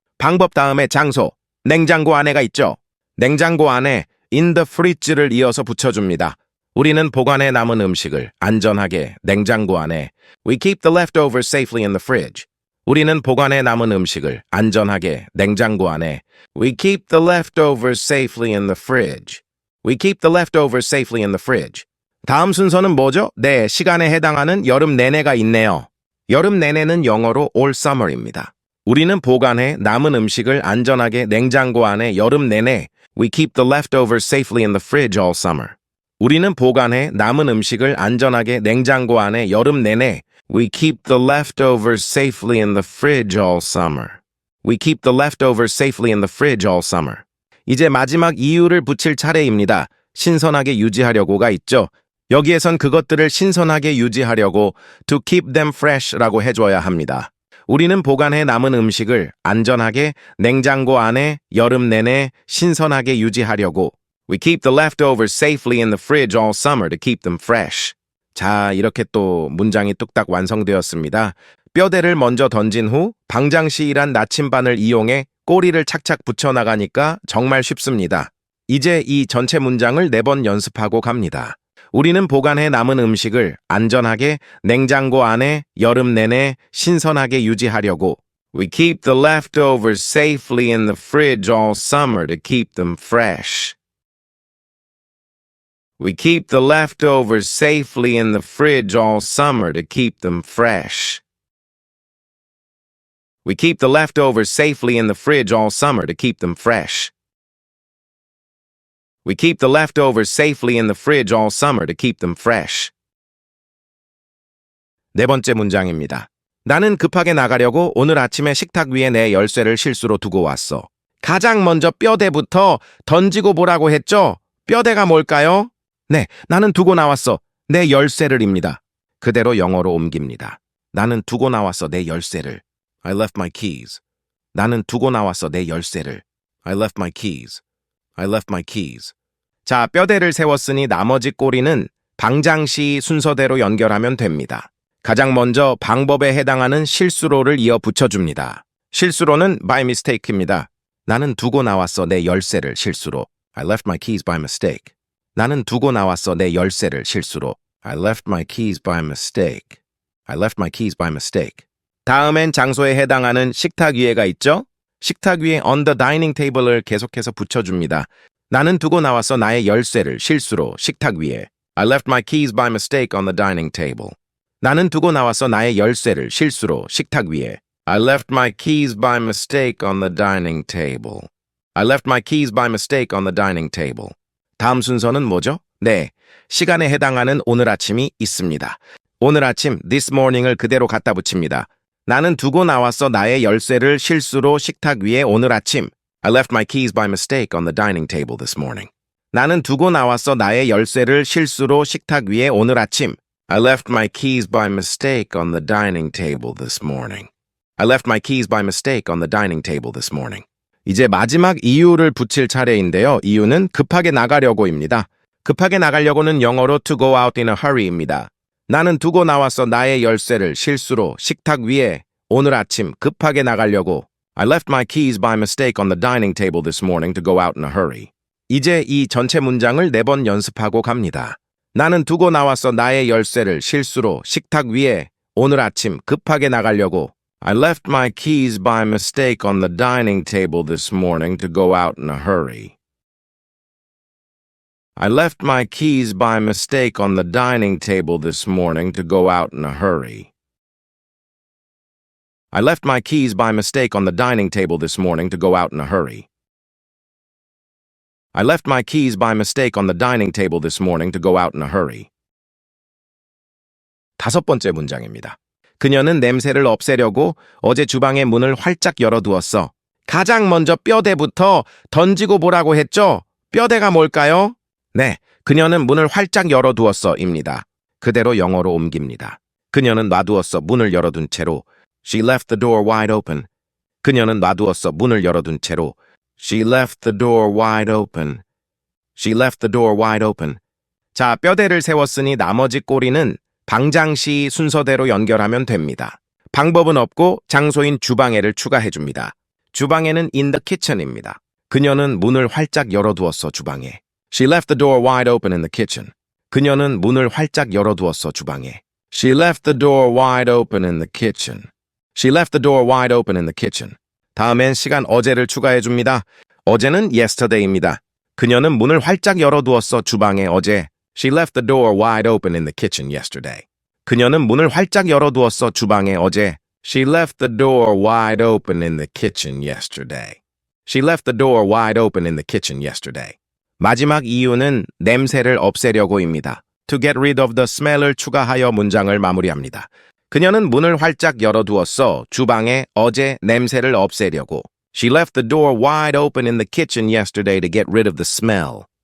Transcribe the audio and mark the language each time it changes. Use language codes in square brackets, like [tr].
[ko] 방법 다음에 장소, 냉장고 안에가 있죠. 냉장고 안에 [en] in the fridge [ko] 를 이어서 붙여줍니다. 우리는 보관해 남은 음식을 안전하게 냉장고 안에 [en] We keep the leftovers safely in the fridge. [ko] 우리는 보관해 남은 음식을 안전하게 냉장고 안에 [en] We keep the leftovers safely in the fridge. We keep the leftovers safely in the fridge. [ko] 다음 순서는 뭐죠? 네, 시간에 해당하는 여름 내내가 있네요. 여름 내내는 영어로 [en] all summer [ko] 입니다. 우리는 보관해 남은 음식을 안전하게 냉장고 안에 여름 내내 [en] We keep the leftovers safely in the fridge all summer. [ko] 우리는 보관해 남은 음식을 안전하게 냉장고 안에 여름 내내 [en] We keep the leftovers safely in the fridge all summer. We keep the leftovers safely in the fridge all summer. [ko] 이제 마지막 이유를 붙일 차례입니다. 신선하게 유지하려고가 있죠. 여기에선 그것들을 신선하게 유지하려고 [en] to keep them fresh [ko] 라고 해줘야 합니다. 우리는 보관해 남은 음식을 안전하게 냉장고 안에 여름 내내 신선하게 유지하려고 [en] We keep the leftovers safely in the fridge all summer to keep them fresh. [ko] 자, 이렇게 또 문장이 뚝딱 완성되었습니다. 뼈대를 먼저 던진 후 방장시일한 나침반을 이용해 꼬리를 착착 붙여나가니까 정말 쉽습니다. 이제 이 전체 문장을 4번 연습하고 갑니다. 우리는 보관해 남은 음식을 안전하게 냉장고 안에 여름 내내 신선하게 유지하려고 [en] We keep the leftovers safely in the fridge all summer to keep them fresh. We keep the leftovers safely in the fridge all summer to keep them fresh. We keep the leftovers safely in the fridge all summer to keep them fresh. We keep the leftovers safely in the fridge all summer to keep them fresh. [ko] 네 번째 문장입니다. 나는 급하게 나가려고 오늘 아침에 식탁 위에 내 열쇠를 실수로 두고 왔어. 가장 먼저 뼈대부터 던지고 보라고 했죠? 뼈대가 뭘까요? 네, 나는 두고 나왔어. 내 열쇠를입니다. 그대로 영어로 옮깁니다. 나는 두고 나왔어 내 열쇠를. [en] I left my keys. [ko] 나는 두고 나왔어 내 열쇠를. [en] I left my keys. I left my keys. [ko] 자, 뼈대를 세웠으니 나머지 꼬리는 방장시 순서대로 연결하면 됩니다. 가장 먼저 방법에 해당하는 실수로를 이어 붙여줍니다. 실수로는 [en] by mistake [ko] 입니다. 나는 두고 나왔어 내 열쇠를 실수로. [en] I left my keys by mistake. [ko] 나는 두고 나왔어 내 열쇠를 실수로. [en] I left my keys by mistake. I left my keys by mistake. [ko] 다음엔 장소에 해당하는 식탁 위에가 있죠? 식탁 위에 [en] on the dining table [ko] 을 계속해서 붙여줍니다. 나는 두고 나왔어 나의 열쇠를 실수로 식탁 위에. [en] I left my keys by mistake on the dining table. [ko] 나는 두고 나왔어 나의 열쇠를 실수로 식탁 위에. [en] I left my keys by mistake on the dining table. I left my keys by mistake on the dining table. [ko] 다음 순서는 뭐죠? 네, 시간에 해당하는 오늘 아침이 있습니다. 오늘 아침 [en] this morning [ko] 을 그대로 갖다 붙입니다. 나는 두고 나왔어 나의 열쇠를 실수로 식탁 위에 오늘 아침. [en] I left my keys by mistake on the dining table this morning. [ko] 나는 두고 나왔어 나의 열쇠를 실수로 식탁 위에 오늘 아침. [en] I left my keys by mistake on the dining table this morning. I left my keys by mistake on the dining table this morning. [ko] 이제 마지막 이유를 붙일 차례인데요. 이유는 급하게 나가려고입니다. 급하게 나가려고는 영어로 [en] to go out in a hurry입니다. [ko] 나는 두고 나왔어 나의 열쇠를 실수로 식탁 위에 오늘 아침 급하게 나가려고. [en] I left my keys by mistake on the dining table this morning to go out in a hurry. [ko] 이제 이 전체 문장을 4번 연습하고 갑니다. 나는 두고 나왔어 나의 열쇠를 실수로 식탁 위에 오늘 아침 급하게 나가려고. [en] I left my keys by mistake on the dining table this morning to go out in a hurry. I left my keys by mistake on the dining table this morning to go out in a hurry. I left my keys by mistake on the dining table this morning to go out in a hurry. I left my keys by mistake on the dining table this morning to go out in a hurry. [ko] 5번째 문장입니다. 그녀는 냄새를 없애려고 어제 주방의 문을 활짝 열어두었어. 가장 먼저 뼈대부터 던지고 보라고 했죠? 뼈대가 뭘까요? 네, 그녀는 문을 활짝 열어두었어입니다. 그대로 영어로 옮깁니다. 그녀는 놔두었어 문을 열어둔 채로. [en] She left the door wide open. [ko] 그녀는 놔두었어 문을 열어둔 채로. [en] She left the door wide open. She left the door wide open. [ko] 자, 뼈대를 세웠으니 나머지 꼬리는 방장시 순서대로 연결하면 됩니다. 방법은 없고 장소인 주방에를 추가해줍니다. 주방에는 [en] in the kitchen [ko] 입니다. 그녀는 문을 활짝 열어두었어 주방에. [en] She left the door wide open in the kitchen. [ko] 그녀는 문을 활짝 열어두었어 주방에. [en] She left the door wide open in the kitchen. She left the door wide open in the kitchen. [ko] 다음엔 시간 어제를 추가해줍니다. 어제는 yesterday입니다. 그녀는 문을 활짝 열어두었어 주방에 어제. [en] She left the door wide open in the kitchen yesterday. [ko] 그녀는 문을 활짝 열어두었어 주방에 어제. [en] She left the door wide open in the kitchen yesterday. She left the door wide open in the kitchen yesterday. [ko] 마지막 이유는 냄새를 없애려고입니다. [en] To get rid of the smell을 [ko] 추가하여 문장을 마무리합니다. 그녀는 문을 활짝 열어두었어 주방에 어제 냄새를 없애려고. [en] She left the door wide open in the kitchen yesterday to get rid of the smell.